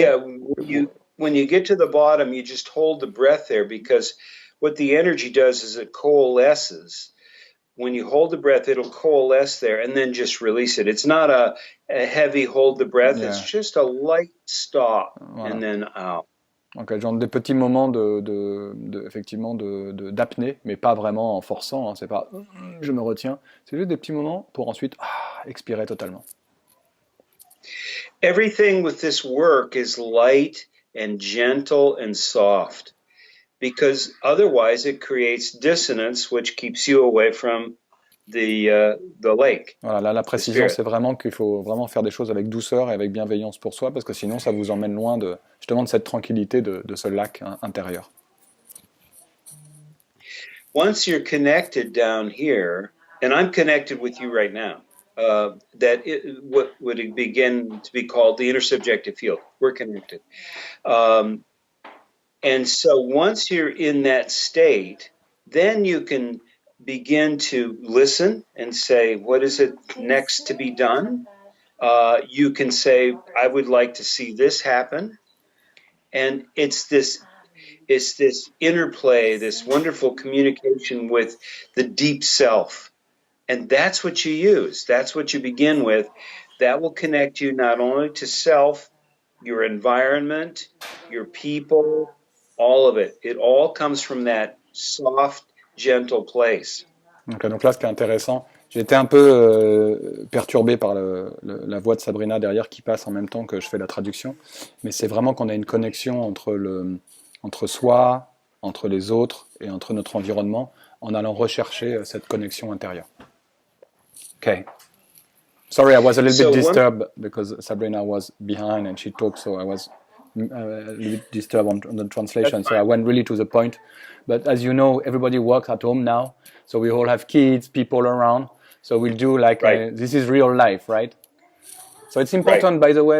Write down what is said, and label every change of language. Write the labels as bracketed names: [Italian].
[English] Yeah, when you get to the bottom, you just hold the breath there, because what the energy does is it coalesces. When you hold the breath, it'll coalesce there and then just release it. It's not a heavy hold the breath. Yeah. It's just a light stop and then out. [French] Okay, genre des petits moments effectivement d'apnée, mais pas vraiment en forçant. Hein, c'est pas je me retiens. C'est juste des petits moments pour ensuite expirer totalement. [English] Everything with this work is light and gentle and soft, because otherwise it creates dissonance, which keeps you away from the lake. [French] Voilà, là, la précision, c'est vraiment qu'il faut vraiment faire des choses avec douceur et avec bienveillance pour soi, parce que sinon, ça vous emmène loin justement de cette tranquillité de ce lac intérieur. [English] Once you're connected down here, and I'm connected with you right now, what would begin to be called the intersubjective field. We're connected. And so once you're in that state, then you can begin to listen and say, what is it next to be done? You can say, I would like to see this happen. And it's this interplay, this wonderful communication with the deep self. And that's what you use. That's what you begin with. That will connect you not only to self, your environment, your people, all of it. It all comes from that soft, gentle place. [French] Okay, donc là, ce qui est intéressant, j'ai été un peu perturbé par la voix de Sabrina derrière qui passe en même temps que je fais la traduction, mais c'est vraiment qu'on a une connexion entre soi, entre les autres et entre notre environnement en allant rechercher cette connexion intérieure. [English] Okay. Sorry, I was a little bit disturbed because Sabrina was behind and she talked, so I was a little bit disturbed on the translation. So I went really to the point. But as you know, everybody works at home now, so we all have kids, people around. So we'll do like this is real life, right? So it's important, by the way.